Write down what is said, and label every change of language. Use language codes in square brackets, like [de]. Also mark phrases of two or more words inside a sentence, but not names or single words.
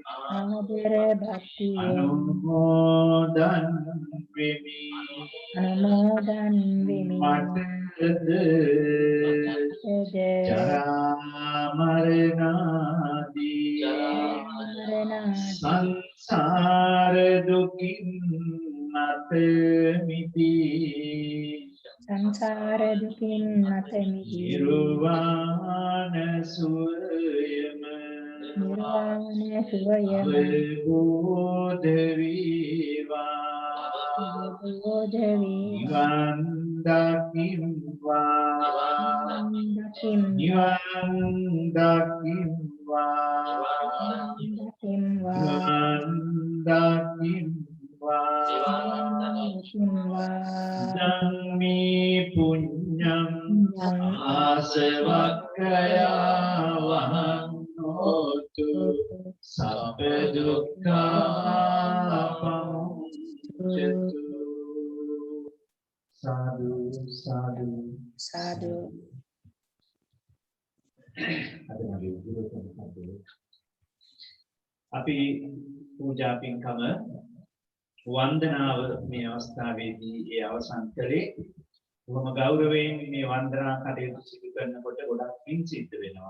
[si] අනුමෝදන් වෙමි මටද ජරා මරණාදී සංසාර දුකින් නැත මිදී නිර්වාණ සුවයම අවබෝධ වේවා නිවන් [pi] දකින්වා ධම්මේ පුඤ්ඤං ආසවක්ඛයා වහං හෝතු සබ්බ දුක්ඛාපමුච්ඡතු සාදු සාදු [si] අපි පූජා පින්කම වන්දනාව මේ අවස්ථාවේදී ඒ අවසන් කළේ බොහොම ගෞරවයෙන් මේ වන්දනා කටයුතු සිදු කරනකොට ගොඩක් පින් සිද්ධ වෙනවා.